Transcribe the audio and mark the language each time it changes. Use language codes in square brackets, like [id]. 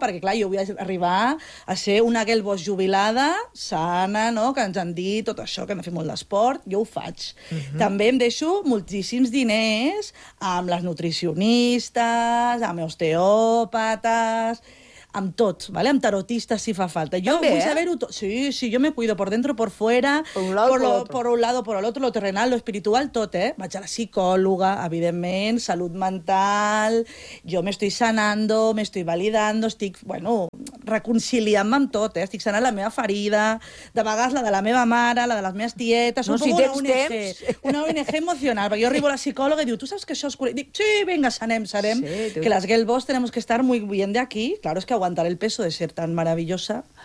[ca] Perquè, clar, jo vull arribar a ser una Gelbos jubilada, sana, no? Que ens han dit tot això, que hem de fer molt d'esport. Jo ho faig. Uh-huh. També em deixo moltíssims diners amb les nutricionistes, amb osteòpates, amb tot, ¿vale? Amb tarotistes, si fa falta. Jo també, vull saber-ho tot. [es] Sí, sí, jo me cuido por dentro, por fuera, por un lado, por el otro, lo terrenal, lo espiritual, tot, eh? [ca] Vaig a la psicòloga, evidentment, salut mental, jo [es] me estoy sanando, me estoy validando, [ca] estic, bueno, reconciliant-me amb tot, eh? Estic sanant la meva ferida, de vegades la de la meva mare, la de les meves tietes, no, un si poc tens una ONG, temps. Una ONG emocional, perquè jo arribo a la psicòloga i diu, tu saps que això és... Dic, sí, vinga, sanem, sí, que les Gelbos [es] tenemos que estar muy bien de aquí, claro, es que aguantar el peso de ser tan maravillosa.